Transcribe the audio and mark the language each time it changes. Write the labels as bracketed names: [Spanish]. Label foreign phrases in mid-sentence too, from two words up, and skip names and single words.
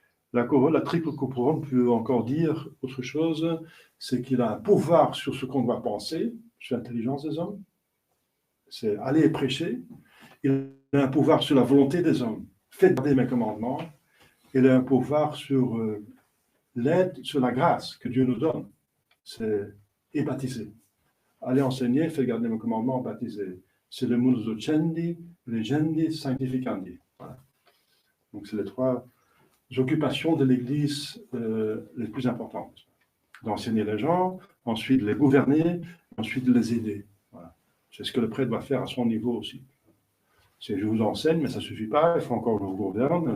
[French] La triple couronne peut encore dire autre chose, c'est qu'il a un pouvoir sur ce qu'on doit penser, sur l'intelligence des hommes, c'est aller prêcher. Il a un pouvoir sur la volonté des hommes, faites garder mes commandements. Il a un pouvoir sur l'aide, sur la grâce que Dieu nous donne, c'est et baptiser. Allez enseigner, faites garder mes commandements, baptiser. C'est le [Latin] munus docendi, legendi, sanctificandi. [French] Voilà. Donc c'est les trois occupations de l'Église les plus importantes. D'enseigner les gens, ensuite les gouverner, ensuite les aider. Voilà. C'est ce que le prêtre doit faire à son niveau aussi. C'est je vous enseigne, mais ça ne suffit pas, il faut encore que je vous gouverne.